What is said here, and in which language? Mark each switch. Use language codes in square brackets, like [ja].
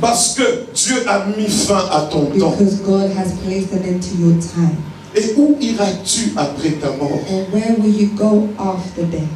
[fr] Parce que Dieu a mis fin à ton temps. [en] Because God has placed an end to your time. [fr] Et où iras-tu après ta mort? [en] And where will you go after death?